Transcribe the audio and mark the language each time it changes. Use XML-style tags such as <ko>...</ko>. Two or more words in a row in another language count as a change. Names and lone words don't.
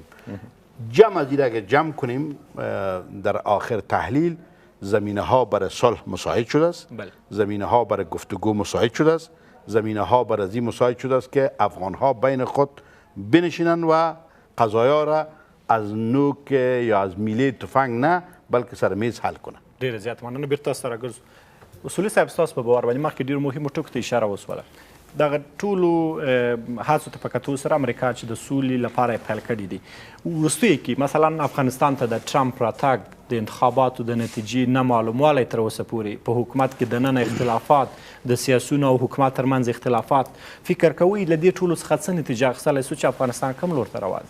<fa>جمع از این اگر جمع کنیم در آخر تحلیل زمینه ها برای صلح مساعد شده است، زمینه ها برای گفتگو مساعد شده است، زمینه ها برای این مساعد شده است که افغان ها بین خود بنشینن و قضایا را از نوک یا از میله تفنگ نه بلکې سره میز حل کنن.</fa> <ps>ډیره زیات مننه. بیرته سره ګرځو. اصولي صاحب ستاسو په باور باندې مخکې ډیرو مهمو ټکو ته اشاره وسوله. دغه ټولو هڅو ته په کتو سره امریکا چې د سولې لپاره یې پیل کړي دي وروستیو کې مثلا افغانستان ته د ټرمپ راتګ د انتخاباتو د نتیجې نه معلوموالی تر اوسه پورې په حکومت کې دننه اختلافات د سیاسیونو او حکومت ترمنځ اختلافات فکر کوئ له دې ټولو څخه څه نتیجه اخیستلی سو چې افغانستان کوم لور ته روان دی؟</ps>